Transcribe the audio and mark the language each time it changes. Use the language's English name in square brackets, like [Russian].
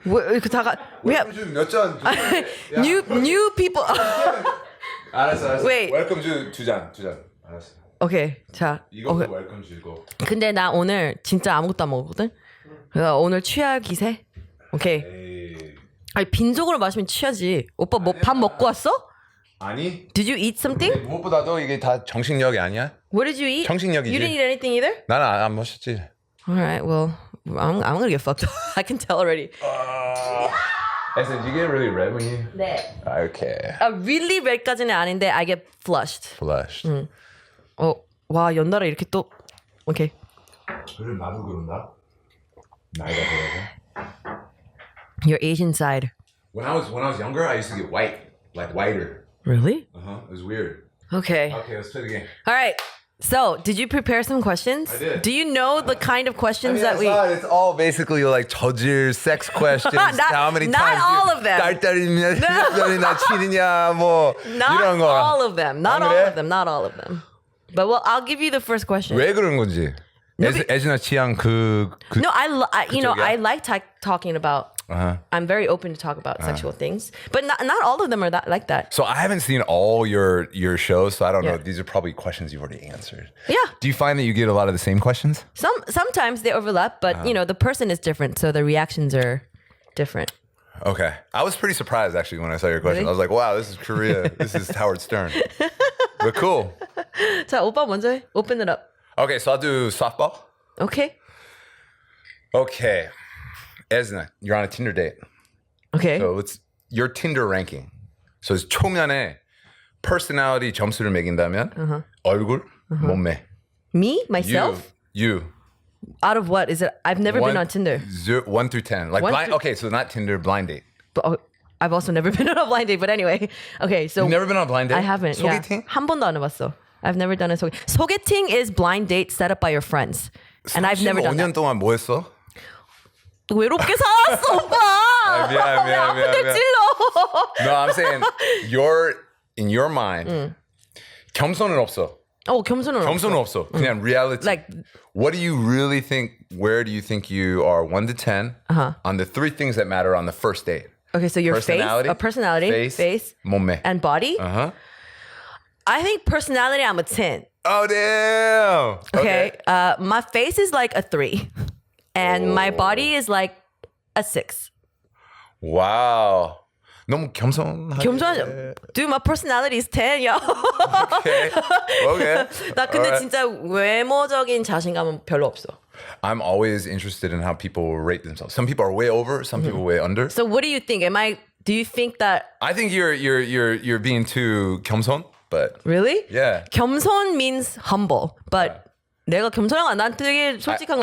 [English] welcome to [Korean] 몇 잔? [English] new people. [Korean] 알았어. [English] Wait. welcome to [Korean] 두 잔. 알았어. 오케이. 자. 이거 [English] welcome to [Korean] 이거. 근데 나 오늘 진짜 아무것도 안 먹었거든. 그래서 오늘 취할 기세. 오케이. 아니 빈속으로 마시면 취하지. 오빠 뭐 밥 먹고 왔어? 아니. [English] Did you eat something? [Korean] 무엇보다도 이게 다 정신력이 아니야? [English] What did you eat? [Korean] 정신력이지. [English] You didn't eat anything either? [Korean] 나는 안 마셨지. [English] Alright, well, I'm gonna get fucked up. I can tell already. Did you get really red when you? [Korean] 네. [English] Okay. Really red [Korean] 까지는 아닌데 [English] I get flushed. Flushed. [Korean] 와 연달아 이렇게 또. 오케이. 그래 나도 그런가? 나이가 들어서. [English] Your Asian side. When I was younger, I used to get white, like whiter. Really? It was weird. Okay. Okay, let's play the game. All right. So, did you prepare some questions? I did. Do you know the kind of questions that we? It's all basically like [Korean] 저질 [English] sex questions. How many not times? all of them. [Korean] 딸딸이냐, 딸딸이나 치느냐, 뭐 [English] Not [Korean] 이런 거. [English] all of them. Not all [Korean] 그래? [English] of them. Not all of them. But well, I'll give you the first question. [Korean] 왜 그런 건지. 에즈나 취향 그. [English] No, I [Korean] 그쪽이야? [English] like talking about. I'm very open to talk about sexual things, but not all of them are like that. So I haven't seen all your shows, so I don't know. Yeah. These are probably questions you've already answered. Yeah. Do you find that you get a lot of the same questions? Sometimes they overlap, but the person is different, so the reactions are different. Okay. I was pretty surprised actually when I saw your question. Really? I was like, wow, this is Korea. This is Howard Stern. But cool. [Korean] 자, 오빠 먼저 해. [English] Open it up. Okay, so I'll do softball. Okay. Okay. Esna, you're on a Tinder date. Okay. So it's your Tinder ranking. [Korean] So it's 초면에 personality 점수를 매긴다면 얼굴, 몸매. [English] Me? Myself? You. Out of what? Is it? I've never been on Tinder. 1 through 10. Like blind, okay, so not Tinder, blind date. But I've also never been on a blind date. But anyway, okay. So You've never been on a blind date? I haven't. [Korean] 소개팅? Yeah. 한 번도 안 해봤어. [English] I've never done a sogeting. Sogeting is blind date set up by your friends, and I've never done [Korean] 5년 [English] that. [Korean] 동안 뭐 했어? 외롭게 살았어, 오빠. 미안. 찔러. [English] No, I'm saying in your mind [Korean] 겸손은 없어. 겸손은 없어. 그냥 reality. [English] Like, what do you really think? Where do you think you are 1 to 10 on the 3 things that matter on the first date? okay, so your Personality, personality, face, [Korean] 몸매, [English] and body. I think personality, I'm a 10. Oh damn. Okay. My face is like a 3, and my body is like a 6. [Korean] Wow. 너무 겸손하게. 겸손하죠. [English] Dude, my personality is 10, yo. Okay. [Korean] 나 근데 [English] Alright. [Korean] 진짜 외모적인 자신감은 별로 없어. [English] I'm always interested in how people rate themselves. Some people are way over, some people way under. So what do you think? Do you think that I think you're being too 겸손, but really? yeah. [Korean] 겸손 [English] means humble, but [Korean] 내가 겸손한 난 되게 솔직한 거